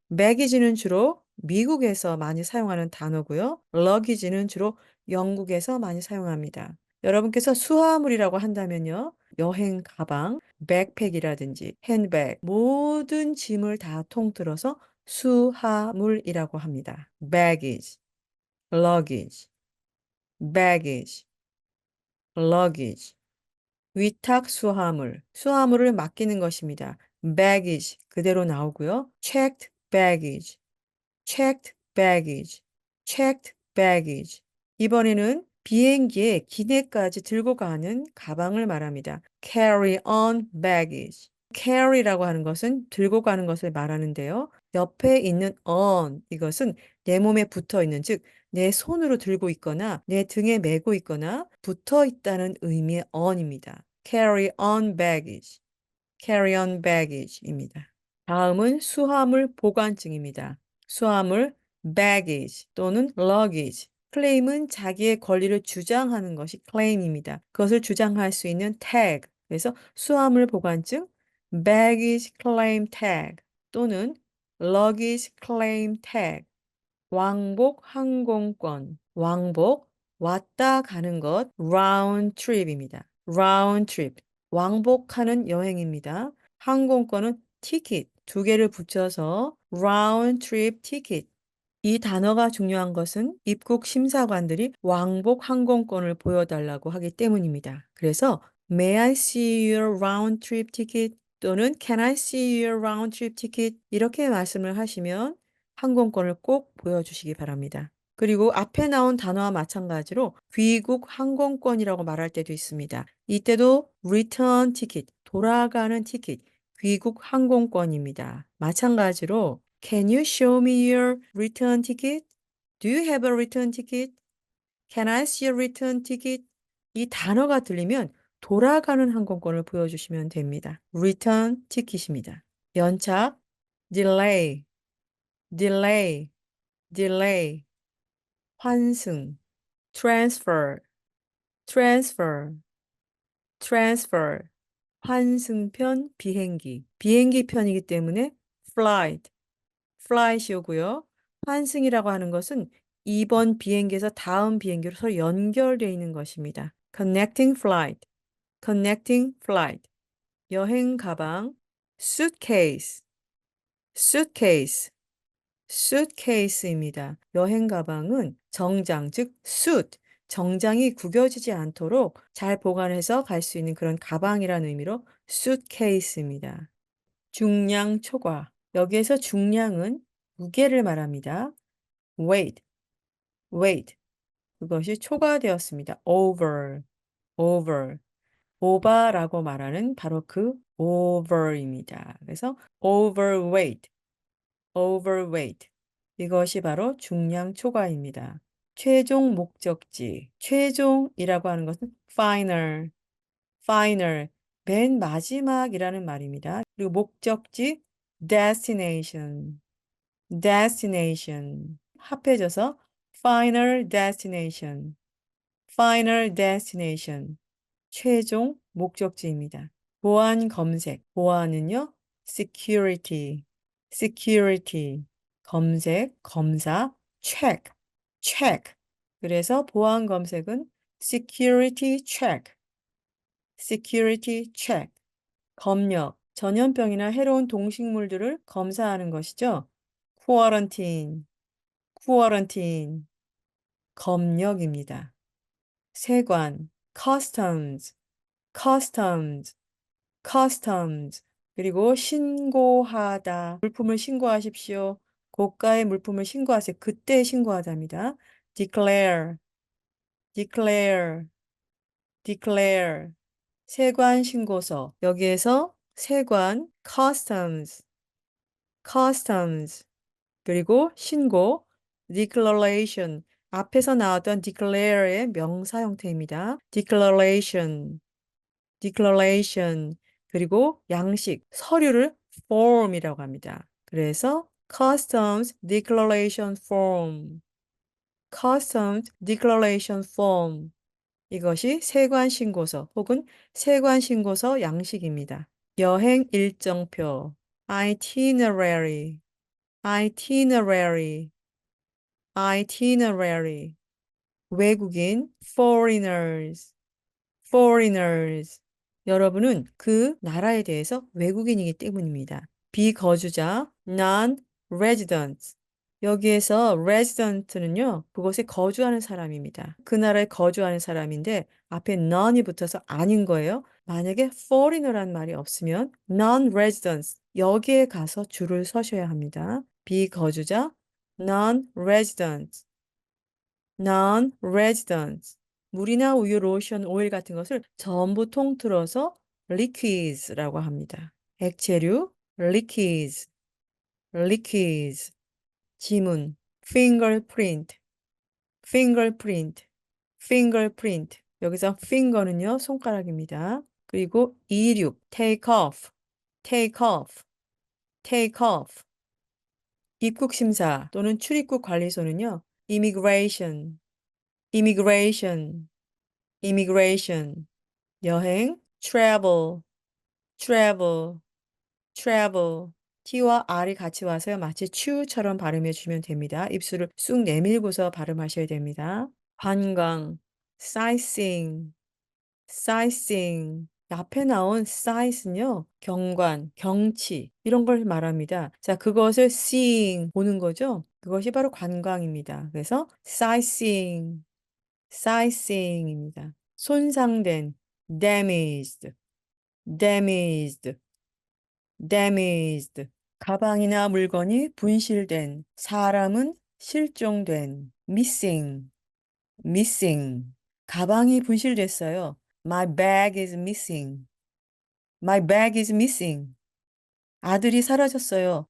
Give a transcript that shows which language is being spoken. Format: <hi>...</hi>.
<ko>baggage는 주로 미국에서 많이 사용하는 단어고요. luggage는 주로 영국에서 많이 사용합니다. 여러분께서 수화물이라고 한다면요. 여행 가방, 백팩이라든지 핸드백, 모든 짐을 다 통틀어서 수하물이라고 합니다.</ko> <en>baggage, luggage, baggage, luggage.</en> <ko>위탁 수하물, 수하물을 맡기는 것입니다. baggage 그대로 나오고요.</ko> <en>checked baggage, checked baggage, checked baggage.</en> <ko>이번에는 비행기에 기내까지 들고 가는 가방을 말합니다.</ko> <en>carry on baggage.</en> <ko>carry라고 하는 것은 들고 가는 것을 말하는데요. 옆에 있는 on 이것은 내 몸에 붙어 있는 즉 내 손으로 들고 있거나 내 등에 메고 있거나 붙어 있다는 의미의 on입니다.</ko> <en>carry on baggage. carry on baggage입니다.</en> <ko>다음은 수화물 보관증입니다. 수화물 baggage 또는 luggage. 클레임은 자기의 권리를 주장하는 것이 claim입니다. 그것을 주장할 수 있는 tag. 그래서 수화물 보관증</ko> <en>baggage claim tag</en> <ko>또는</ko> <en>luggage claim tag.</en> <ko>왕복 항공권, 왕복 왔다 가는 것</ko> <en>round trip</en> <ko>입니다.</ko> <en>round trip.</en> <ko>왕복하는 여행입니다. 항공권은 티켓 두 개를 붙여서</ko> <en>round trip ticket.</en> <ko>이 단어가 중요한 것은 입국 심사관들이 왕복 항공권을 보여달라고 하기 때문입니다.</ko> <en>그래서 May I see your round trip ticket? 또는 Can I see your round trip ticket?</en> <ko>이렇게 말씀을 하시면 항공권을 꼭 보여주시기 바랍니다. 그리고 앞에 나온 단어와 마찬가지로 귀국 항공권이라고 말할 때도 있습니다. 이때도</ko> <en>return ticket,</en> <ko>돌아가는 티켓, 귀국 항공권입니다. 마찬가지로</ko> <en>Can you show me your return ticket? Do you have a return ticket? Can I see a return ticket?</en> <ko>이 단어가 들리면 돌아가는 항공권을 보여주시면 됩니다.</ko> <en>return ticket입니다.</en> <ko>연착, delay, delay, delay, 환승, transfer, transfer, transfer, 환승편 비행기, 비행기 편이기 때문에 flight, flight이 오고요. 환승이라고 하는 것은 이번 비행기에서 다음 비행기로 서로 연결되어 있는 것입니다.</ko> <en>connecting flight, connecting flight.</en> <ko>여행 가방,</ko> <en>suitcase, suitcase, suitcase입니다.</en> <ko>여행 가방은 정장, 즉 suit, 정장이 구겨지지 않도록 잘 보관해서 갈 수 있는 그런 가방이라는 의미로 suitcase입니다. 중량 초과. 여기에서 중량은 무게를 말합니다.</ko> <en>weight, weight.</en> <ko>그것이 초과되었습니다.</ko> <en>over, over.</en> <ko>오바라고 말하는 바로 그 over입니다. 그래서</ko> <en>overweight, overweight.</en> <ko>이것이 바로 중량 초과입니다. 최종 목적지. 최종이라고 하는 것은</ko> <en>final, final.</en> <ko>맨 마지막이라는 말입니다. 그리고 목적지</ko> <en>destination, destination.</en> <ko>합해져서</ko> <en>final destination, final destination.</en> <ko>최종 목적지입니다. 보안 검색. 보안은요,</ko> <en>security, security.</en> <ko>검색, 검사,</ko> <en>check, check.</en> <ko>그래서 보안 검색은</ko> <en>security check, security check.</en> <ko>검역, 전염병이나 해로운 동식물들을 검사하는 것이죠.</ko> <en>quarantine, quarantine.</en> <ko>검역입니다. 세관,</ko> <en>customs, customs, customs.</en> <ko>그리고 신고하다. 물품을 신고하십시오. 고가의 물품을 신고하세요. 그때 신고하답니다.</ko> <en>declare, declare, declare.</en> <ko>세관 신고서. 여기에서 세관</ko> <en>customs, customs.</en> <ko>그리고 신고 declaration. 앞에서 나왔던 declare의 명사 형태입니다.</ko> <en>declaration, declaration.</en> <ko>그리고 양식, 서류를 form이라고 합니다. 그래서</ko> <en>customs declaration form, customs declaration form.</en> <ko>이것이 세관 신고서 혹은 세관 신고서 양식입니다. 여행 일정표,</ko> <en>itinerary, itinerary, itinerary.</en> <ko>외국인,</ko> <en>foreigners, foreigners.</en> <ko>여러분은 그 나라에 대해서 외국인이기 때문입니다. 비거주자, non-resident. 여기에서 resident는요, 그곳에 거주하는 사람입니다. 그 나라에 거주하는 사람인데 앞에 non이 붙어서 아닌 거예요. 만약에 foreigner란 말이 없으면 non-residents 여기에 가서 줄을 서셔야 합니다. 비거주자, non-resident.</ko> <en>non-residents.</en> <ko>물이나 우유, 로션, 오일 같은 것을 전부 통틀어서 liquids라고 합니다. 액체류,</ko> <en>liquids, liquids.</en> <ko>지문,</ko> <en>fingerprint, fingerprint, fingerprint.</en> <ko>여기서 finger는요, 손가락입니다. 그리고 이륙,</ko> <en>take off, take off, take off.</en> <ko>입국 심사 또는 출입국 관리소는요,</ko> <en>immigration, immigration, immigration.</en> <ko>여행,</ko> <en>travel, travel, travel.</en> <ko>T와 R이 같이 와서요. 마치 chew처럼 발음해 주면 됩니다. 입술을 쑥 내밀고서 발음하셔야 됩니다. 관광,</ko> <en>sightseeing, sightseeing.</en> <ko>앞에 나온 sight은요, 경관, 경치, 이런 걸 말합니다. 자, 그것을 seeing, 보는 거죠? 그것이 바로 관광입니다. 그래서</ko> <en>sightseeing, sightseeing입니다.</en> <ko>손상된,</ko> <en>damaged, damaged, damaged.</en> <ko>가방이나 물건이 분실된, 사람은 실종된, missing, missing. 가방이 분실됐어요.</ko> <en>My bag is missing. My bag is missing.</en> <ko>아들이 사라졌어요.</ko>